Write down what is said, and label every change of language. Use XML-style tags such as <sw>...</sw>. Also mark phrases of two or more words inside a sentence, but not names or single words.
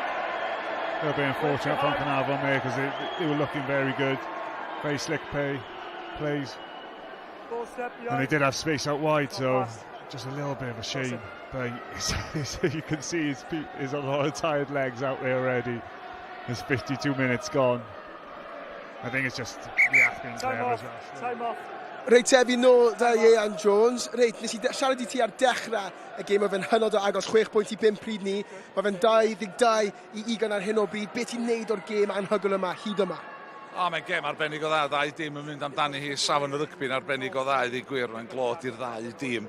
<en>They'll be unfortunate from Caernarfon there because they were looking very good, very slick plays, and they did have space out wide, so just a little bit of a shame. But you can see he's on a lot of tired legs out there already. There's 52 minutes gone. I think it's just the Ath being clever as well. Time off.</en> <cy>Reit fi nôl da Ian Jones. Reit, nes I siarad I ti ar dechrau y gêm o fe'n hynod o agos, 6.5 pryd ni. Mae fe'n 22 I 20 ar hyn o bryd. Be ti'n neud o'r gêm anhygoel yma, hyd yma? Mae'n gêm arbennig o dda, ddau dîm yn mynd amdani hi, safon y rygbi'n arbennig o dda, i gwir, mae'n glod i'r ddau dîm.</cy>